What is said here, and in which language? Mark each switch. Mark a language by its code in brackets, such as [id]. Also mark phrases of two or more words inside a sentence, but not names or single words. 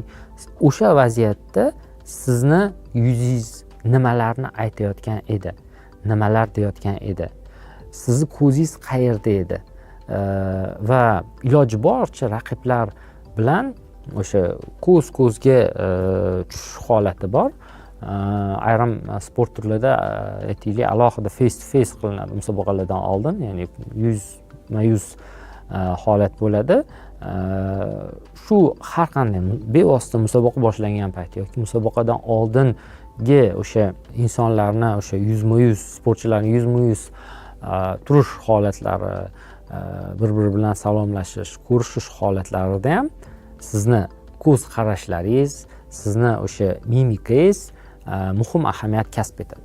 [uz] O'sha vaziyatda sizni yuzingiz nimalarni aytayotgan edi, nimalar deyotgan edi, sizni ko'zingiz qayerda edi va iloji boricha raqiblar bilan o'sha ko'z-ko'zga tushish holati bor. Ayrim sport turlarida aytaylik alohida [en] face to face [uz] qilinadi musobaqalardan oldin, ya'ni yuzma-yuz holat bo'ladi. Shu har qanday bevosita musobaqa boshlangan payt yoki musobaqadan oldingi o'sha insonlarni o'sha yuzma-yuz sportchilarning yuzma-yuz turish holatlari, bir-biri bilan salomlashish, ko'rishish holatlarida ham sizni ko'z qarashlaringiz, sizni o'sha mimikangiz muhim ahamiyat kasb etadi.